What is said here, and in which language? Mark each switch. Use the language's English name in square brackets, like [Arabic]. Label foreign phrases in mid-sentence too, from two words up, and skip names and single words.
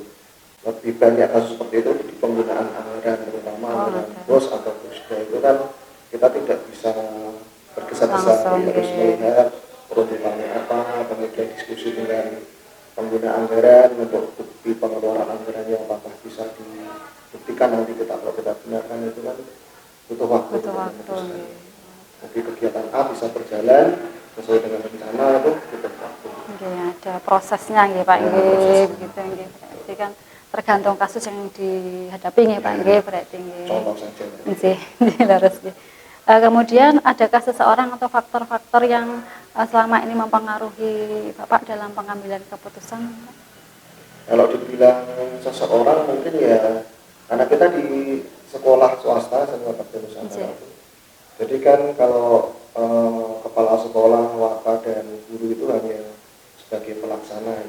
[Indonesian] Lebih banyak kasus seperti itu di penggunaan anggaran, terutama anggaran bos atau pusda itu kan kita tidak bisa bergesa-gesa, harus melihat peruntukannya apa, kemudian diskusi dengan pengguna anggaran untuk bukti pengeluaran anggaran yang apakah bisa dibuktikan nanti kalau kita benarkan itu kan butuh waktu. Jadi kegiatan A bisa berjalan sesuai dengan rencana itu butuh waktu. Ada prosesnya nggih Pak nggih, begitu nggih. Jadi kan tergantung kasus yang dihadapi nggih Pak nggih berarti nggih. Contoh saja. [Balinese] Nggih, leres nggih. [Indonesian] Kemudian adakah seseorang atau faktor-faktor yang selama ini mempengaruhi Bapak dalam pengambilan keputusan? Kalau dibilang seseorang mungkin ya karena kita di sekolah swasta semua Nusantara. Jadi kan kalau kepala sekolah, waka dan guru itu hanya sebagai pelaksana.